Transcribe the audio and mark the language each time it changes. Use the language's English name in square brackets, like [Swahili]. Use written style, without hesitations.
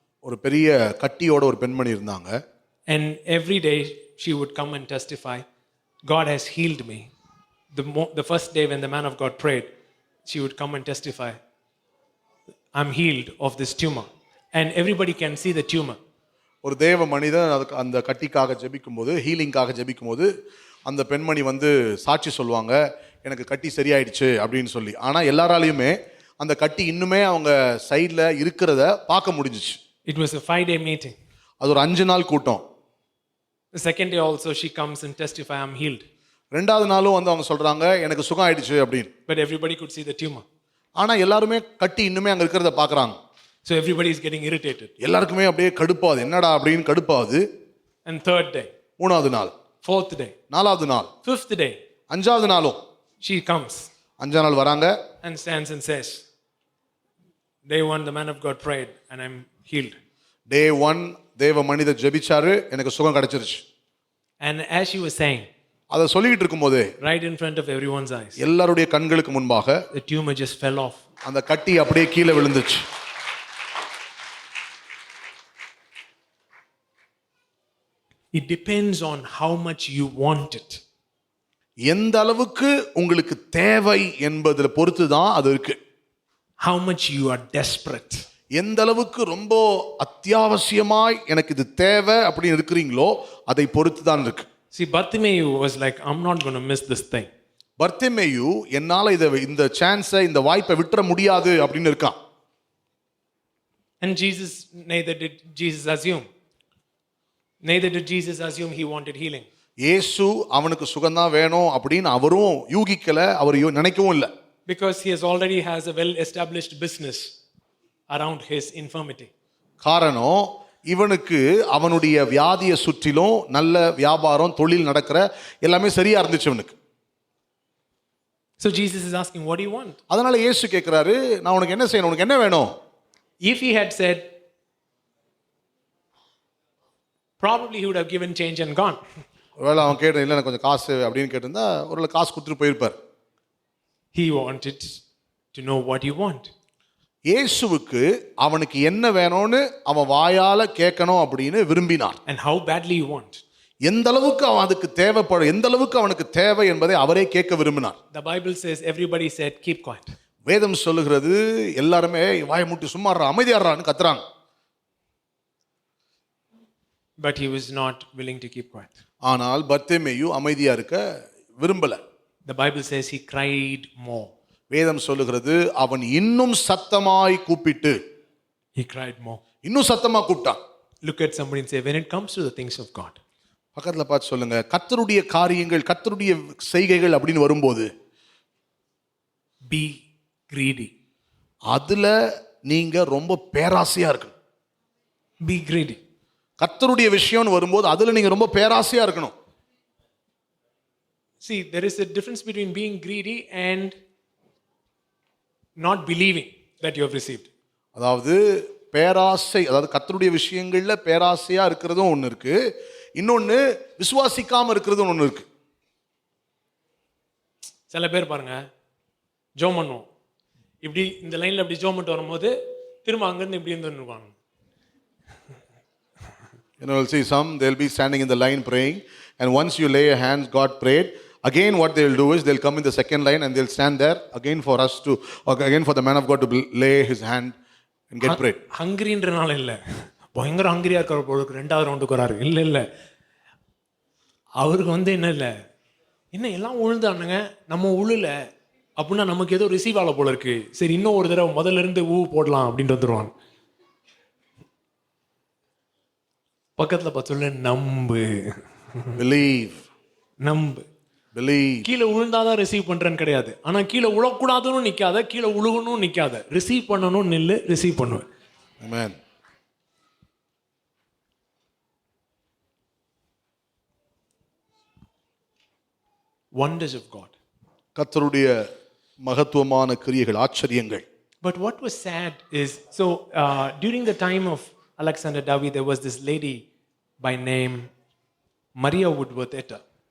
[Tamil] ஒரு பெரிய கட்டியோட ஒரு பெண்மணி இருந்தாங்க. [English] And every day she would come and testify, God has healed me. The first day when the man of God prayed, she would come and testify, I'm healed of this tumor. And everybody can see the tumor. [Tamil] ஒரு தேவ மனிதன் அதுக்கு அந்த கட்டிக்காக ஜெபிக்கும்போது, ஹீலிங்காக ஜெபிக்கும்போது அந்த பெண்மணி வந்து சாட்சி சொல்லுவாங்க, எனக்கு கட்டி சரியாயிடுச்சு அப்படின்னு சொல்லி. ஆனால் எல்லாராலையுமே அந்த கட்டி இன்னுமே அவங்க சைடில் இருக்கிறத பார்க்க முடிஞ்சிச்சு. [English] It was a 5-day meeting. [Tamil] அது ஒரு 5 நாள் கூட்டம். [English] The second day also she comes and testify, I'm healed. [Tamil] ரெண்டாவது நாளும் வந்து அவங்க சொல்றாங்க எனக்கு சுகம் ஆயிடுச்சு அப்படின்னு. [English] But everybody could see the tumor. [Tamil] ஆனா எல்லாருமே கட்டி இன்னுமே அங்க இருக்கிறத பார்க்கறாங்க. [English] So everybody is getting irritated. [Tamil] எல்லாருக்குமே அப்படியே கடுப்பாது, என்னடா அப்படின்னு கடுப்பாது. [English] And third day, [Tamil] மூணாவது நாள், [English] fourth day, [Tamil] நாலாவது நாள், [English] fifth day, [Tamil] அஞ்சாவது நாளும் [English] she comes [Tamil] 5ஆம் நாள் வராங்க [English] and stands and says, day 1 the man of God prayed and I'm healed. [Tamil] Day 1 தேவ மனிதர் ஜெபிச்சாரு, எனக்கு சுகம் கிடைச்சிருச்சு. [English] And as she was saying, [Tamil] அதை சொல்லிட்டு இருக்கும்போது [English] right in front of everyone's eyes, [Tamil] எல்லாருடைய கண்களுக்கு முன்பாக [English] the tumor just fell off. [Tamil] அந்த கட்டி அப்படியே கீழே விழுந்துச்சு. [English] It depends on how much you want it. [Tamil] எந்த அளவுக்கு உங்களுக்கு தேவை என்பதில பொறுத்து தான் அது இருக்கு. [English] How much you are desperate. [Tamil] எந்த அளவுக்கு ரொம்ப அத்தியாவசியமாய் எனக்கு இது தேவை அப்படின்னு இருக்கிறீங்களோ அதை பொறுத்து தான் இருக்கு. [English] See, Bartimaeus was like, I'm not going to miss this thing. [Tamil] Bartimaeus என்னால இந்த சான்ஸை இந்த வாய்ப்பை விட்டுற முடியாது அப்படின்னு இருக்கான். [English] And neither did Jesus assume. Neither did Jesus assume he wanted healing. [Tamil] இயேசு அவனுக்கு சுகம்தான் வேணும் அப்படின்னு அவரும் யூகிக்கல, அவர் நினைக்கவும் இல்லை. [English] Because he already has a well established business around his infirmity. [Tamil] காரணம் இவனுக்கு அவனுடைய வியாதியை சுற்றிலும் நல்ல வியாபாரம் தொழில் நடக்கிற எல்லாமே சரியா இருந்துச்சு இவனுக்கு. [English] So Jesus is asking, what do you want? [Tamil] அதனால இயேசு கேட்கிறாரு, நான் உனக்கு என்ன செய்யணும், உனக்கு என்ன வேணும்? [English] If he had said, probably he would have given change and gone. [Tamil] ஒருவேளை அவன் கேட்டு இல்லை எனக்கு கொஞ்சம் காசு அப்படின்னு கேட்டிருந்தா ஒரு காசு கொடுத்துட்டு போயிருப்பார். [English] He wanted to know what you want. [Tamil] இயேசுவுக்கு அவனுக்கு என்ன வேணும்னு அவன் வாயால கேட்கணும் அப்படின்னு விரும்பினார். [English] And how badly you want. [Tamil] எந்த அளவுக்கு அவன் அதுக்கு தேவைப்படும், எந்த அளவுக்கு அவனுக்கு தேவை என்பதை அவரே கேட்க விரும்பினார். [English] The Bible says everybody said, keep quiet. [Tamil] வேதம் சொல்லுகிறது எல்லாருமே வாயை மூட்டி சும்மாறா அமைதியாடுறான்னு கத்துறாங்க. [English] But he was not willing to keep quiet. [Tamil] ஆனால் பர்த்திமேயு அமைதியா இருக்க விரும்பல. [English] The Bible says he cried more. [Tamil] வேதம் சொல்லுகிறது அவன் இன்னும் சத்தமாய் கூப்பிட்டு, [English] He cried more. [Tamil] இன்னும் சத்தமா கூப்பிட்டான். [English] Look at somebody and say, when it comes to the things of God, [Tamil] பக்கத்துல பார்த்து சொல்லுங்க, கர்த்தருடைய காரியங்கள் கர்த்தருடைய செய்கைகள் அப்படின்னு வரும்போது [English] be greedy. [Tamil] அதுல நீங்க ரொம்ப பேராசையா இருக்கணும். [English] Be greedy. [Tamil] கர்த்தருடைய விஷயம்னு வரும்போது அதுல நீங்க ரொம்ப பேராசையா இருக்கணும். [English] See, there is a difference between being greedy and not believing that you have received. [Tamil] அதாவது பேராசை, அதாவது கர்த்தருடைய விஷயங்கள்ல பேராசையா இருக்கிறதும் ஒன்று இருக்கு, இன்னொன்னு விசுவாசிக்காம இருக்கிறதும் ஒன்று இருக்கு. சில பேர் பாருங்க, ஜோம் பண்ணுவோம், இப்படி இந்த லைன்ல இப்படி ஜோம் பண்ணிட்டு வரும்போது திரும்ப அங்கிருந்து இப்படி இருந்துருவாங்க. [English] You'll see some, they'll be standing in the line praying, and once you lay your hands, God prayed. Again, what they'll do is they'll come in the second line and they'll stand there again for us to, or again for the man of God to lay his hand and get prayed. [Tamil] ஹங்கிரின்றனால இல்லை, பயங்கர ஹங்கிரியா இருக்கிற பொழுது ரெண்டாவது ரவுண்டுக்கு வராரு. இல்லை இல்லை, அவருக்கு என்ன இல்லை, என்ன எல்லாம் உழுந்தானுங்க நம்ம உழுல அப்படின்னா நமக்கு ஏதோ ரிசீவ் ஆகல போல இருக்கு, சரி இன்னும் ஒரு தடவை முதல்ல இருந்து போடலாம் அப்படின்ட்டு வந்துடுவான். பக்கத்துல பார்த்து சொல்ல, நம்பு, [English] Believe. [Tamil] நம்பு. [English] Believe. [Tamil] கீழே உழுந்தாதான் ரிசீவ் பண்றேன்னு கிடையாது, ஆனா கீழே உழக்கூடாதுன்னு நிக்காத, கீழே உழுகணும் நிக்காத, ரிசீவ் பண்ணணும் நில்லு, ரிசீவ் பண்ணுவேன். [English] Amen. Wonders of God. [Tamil] கர்த்தருடைய மகத்துவமான கிரியைகள், ஆச்சரியங்கள். [English] But what was sad is, so during the time of Alexander Dowie, there was this lady by name Maria Woodworth Etter.